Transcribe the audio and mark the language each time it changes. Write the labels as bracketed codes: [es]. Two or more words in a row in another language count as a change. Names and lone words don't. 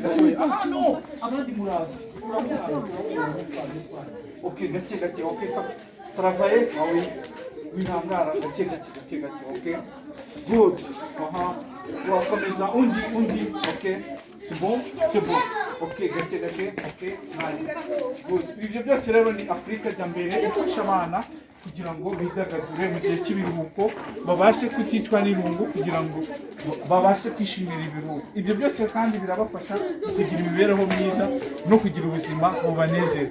[rw] Ah no! Abandi muraza. Ok, gake, ok. [fr] Travailler, ah oui. [rw] Winangara, gake, ok? Good. Wakomeza undi, ok? [fr] C'est bon? [en] Ok, gake, ok? Nice. Good. [rw] Ibyo byose rero ni Afrika Jambere ifasha abana kugira ngo bidagadure mu gihe cy'ibiruhuko, babashe kuticwa n'irungu, kugira ngo babashe kwishimira ibiruhuko. Ibyo byose kandi birabafasha kugira imibereho myiza no kugira ubuzima bubanezeza.